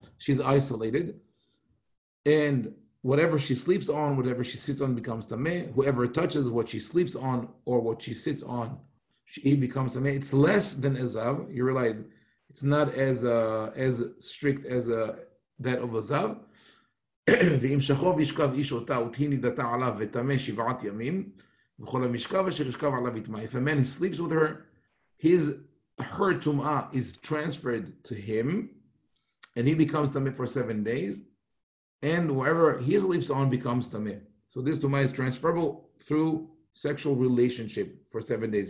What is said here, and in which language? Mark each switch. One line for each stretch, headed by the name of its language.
English: She's isolated, and whatever she sleeps on, whatever she sits on becomes tameh. Whoever touches what she sleeps on or what she sits on, he becomes tameh. It's less than Ezav. You realize it's not as strict as that of Ezav.
Hebrew: ואם שכב ישכב איש אותה ותהי נידתה עליו וטמא 7 ימים וכל המשכב אשר ישכב עליו יטמא.
English: If a man sleeps with her, her tum'ah is transferred to him, and he becomes tameh for 7 days, and whoever he sleeps on becomes tameh. So this tum'ah is transferable through sexual relationship for 7 days.